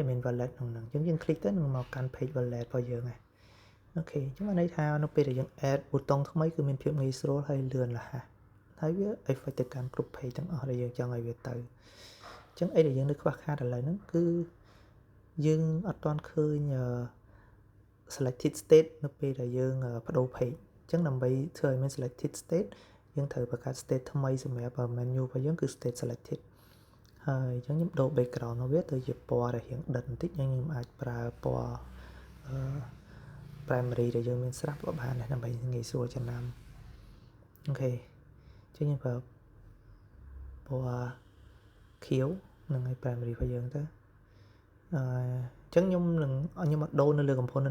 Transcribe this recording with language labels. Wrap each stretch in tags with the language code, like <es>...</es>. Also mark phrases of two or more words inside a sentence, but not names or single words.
<km>មាន wallet ក្នុងហ្នឹងអញ្ចឹងយើង click ទៅនឹងមកកាន់</km> <en>page wallet</en> <km>របស់យើងហើយអូខេអញ្ចឹងបានន័យថានៅពេលដែលយើង add ប៊ូតុងថ្មីគឺមានភាពងាយស្រួលហើយលឿនរហ័សហើយវា effect ទៅកាន់គ្រប់ page ទាំងអស់ដែលយើងចង់ឲ្យវាទៅអញ្ចឹងអីដែលយើងនៅខ្វះខាតឥឡូវហ្នឹងគឺយើងអត់ទាន់ឃើញ</km> <en>selected state</en> <km>នៅ ពេលដែលយើងបដូរ page អញ្ចឹងដើម្បីធ្វើឲ្យមាន</km> <en>selected state</en> <km>យើងត្រូវបង្កើត state ថ្មីសម្រាប់ menu របស់យើងគឺ</km> <en>state selected</en> <km>ហើយអញ្ចឹងខ្ញុំដូរ background របស់វាទៅជាពណ៌ដែលរៀងដិតបន្តិចខ្ញុំអាចប្រើពណ៌primary ដែលយើងមានស្រាប់ក៏បាន ដែរដើម្បីងាយស្រួលចំណាំអូខេអញ្ចឹងខ្ញុំប្រើពណ៌ខៀវនឹងឲ្យ primary របស់យើងទៅអញ្ចឹងខ្ញុំអត់ដូរនៅលើ component</km>